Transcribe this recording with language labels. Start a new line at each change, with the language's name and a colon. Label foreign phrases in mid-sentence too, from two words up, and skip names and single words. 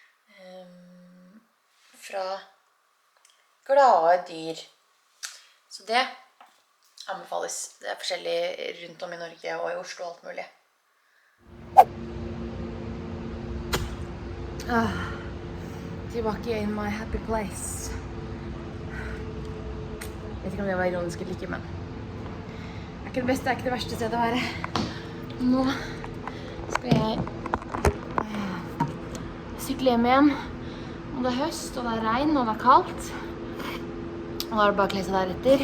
Norwegian: Fra glade dyr. Så det anbefales. Det er forskjellig rundt om i Norge og i Oslo og alt mulig.
English: Tilbake in my happy place.
Norwegian: Jeg vet ikke om det var ironisk eller ikke, men det er ikke det beste, det er ikke det verste stedet å være. Nå skal jeg sykle hjem igjen. Og det er høst, og det er regn, og det er kaldt. Og da er det bare å kle seg deretter.